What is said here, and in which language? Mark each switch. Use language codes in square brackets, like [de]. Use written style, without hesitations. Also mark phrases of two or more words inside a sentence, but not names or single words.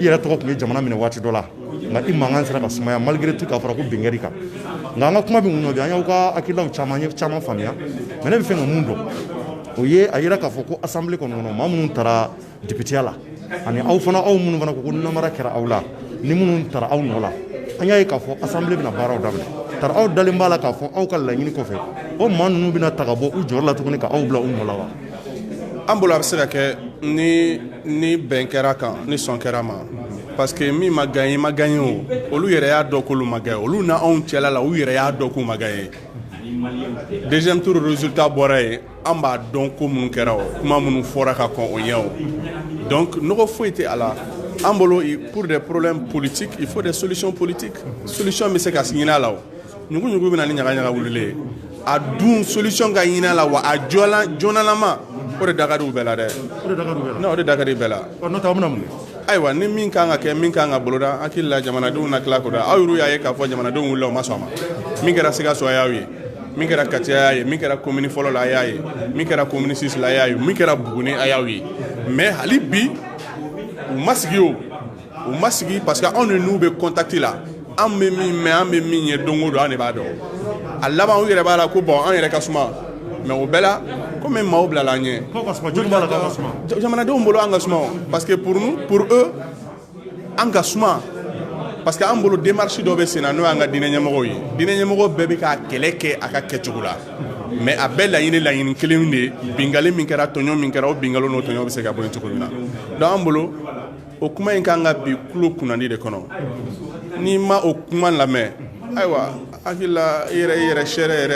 [bm] yɛrɛ tɔgɔ tun ye jamana minɛ waati dɔ la nka i mankan sera ka sumaya [fr] malgré tout [bm] k'a fɔra ko bɛnkɛri kan nka an ka kuma bɛ mun nɔ bi an y'aw ka hakililaw caman ye caman faamuya mais ne bɛ fɛ ka mun dɔn o ye a yira k'a fɔ ko assemblée kɔnɔ maa minnu taara députéya la ani aw fana aw minnu fana ko ko namara kɛra aw la ni minnu taara aw nɔ la an y'a ye k'a fɔ assemblée bɛna baaraw daminɛ tari aw dalen b'a la k'a fɔ aw ka laɲini kɔfɛ o maa ninnu bɛna ta ka bɔ u jɔyɔrɔ la tuguni ka aw bila u nɔ la wa. an bolo a bɛ se ka kɛ ni bɛn kɛra kan ni sɔn kɛra ma [fr] parce que [bm] min ma gagné ma gagné o olu yɛrɛ y'a dɔn k'olu ma gagné olu na anw cɛla la u yɛrɛ y'a dɔn k'u ma gagné [fr] deuxième tour résultat [bm] bɔra yen an b'a dɔn ko minnu kɛra o kuma minnu fɔra ka kɔn o ɲɛ o donc nɔgɔ foyi tɛ a la an bolo [fr] pour des problèmes politiques il faut des solutions politiques [bm] solution bɛ se ka ɲini a la o ɲugu bɛ na ni ɲagaɲaga wulilen a dun solution ka ɲini a la wa a joonalama o de da ka di u bɛɛ la dɛ o de da ka di bɛɛ la n'o tɛ aw bɛna mun ayiwa ni min kan ka kɛ min kan ka boloda hakili la jamanadenw na tila k'o da aw yɛrɛ y'a ye k'a fɔ jamanadenw wulila o ma sɔn a ma min kɛra Sikaso a y'aw ye min kɛra Kati a y'a ye min kɛra commune fɔlɔ la a y'a ye min kɛra commune 6 la a y'a ye min kɛra Buguni a y'aw ye mais hali bi u ma sigi o u ma sigi [fr] parce que [bm] anw ni n'u bɛ contact la an bɛ min mɛn an bɛ min ye don o don an de b'a dɔn a laban u yɛrɛ b'a la ko bon an yɛrɛ ka suma mais o bɛɛ la komi maaw bilala an ɲɛ jamanadenw bolo an ka suma [fr] parce que pour eux [bm] an ka suma [fr] parce que [bm] an bolo démarche dɔ bɛ sen na n'o y'an ka diinɛ ɲɛmɔgɔw ye diinɛ ɲɛmɔgɔ bɛɛ bɛ ka kɛlɛ kɛ a ka kɛcogo la mais a bɛɛ laɲini kelen de ye bingali min kɛra tɔɲɔ min kɛra o bingali n'o tɔɲɔ bɛ se ka bɔ yen cogo min na donc an bolo o kuma in kan ka bi tulo kunnandi de kɔnɔ n'i ma o kuma lamɛn ayiwa hakili la i yɛrɛ sɛrɛ yɛrɛ.